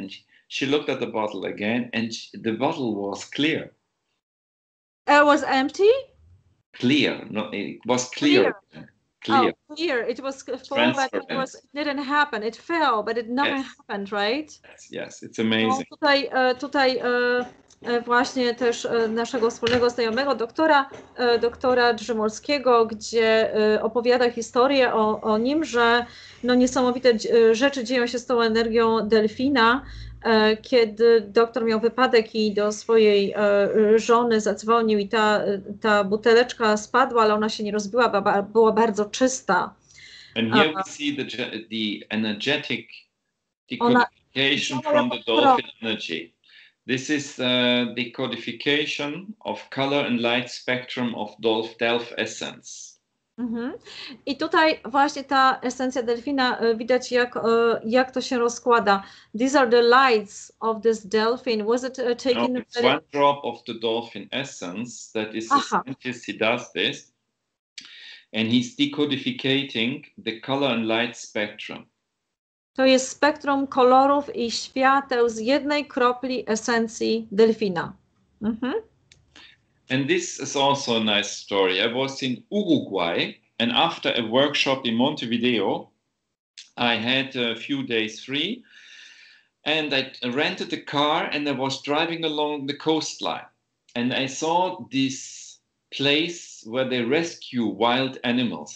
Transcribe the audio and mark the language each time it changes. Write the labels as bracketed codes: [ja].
[en] And she looked at the bottle again, and the bottle was clear. It was empty? Clear. No, it was clear. Clear. Oh, clear. It was full, but it didn't happen. It fell, but it nothing happened, right? Yes, it's amazing. [pl] No, tutaj właśnie też naszego wspólnego znajomego, doktora Drzymolskiego, gdzie opowiada historię o nim, że no niesamowite rzeczy dzieją się z tą energią delfina, kiedy doktor miał wypadek i do swojej żony zadzwonił i ta buteleczka spadła, ale ona się nie rozbiła, była bardzo czysta. [en] And here we see the energetic decodification from the dolphin energy. This is the codification of color and light spectrum of Delf essence. [pl] I tutaj właśnie ta esencja delfina, widać jak to się rozkłada. [en] These are the lights of this dolphin. Was it taken? No, it's one drop of the dolphin essence that is a scientist. He does this, and he's decodificating the color and light spectrum. [pl] To jest spektrum kolorów i świateł z jednej kropli esencji delfina. [en] And this is also a nice story. I was in Uruguay, and after a workshop in Montevideo, I had a few days free, and I rented a car, and I was driving along the coastline, and I saw this place where they rescue wild animals.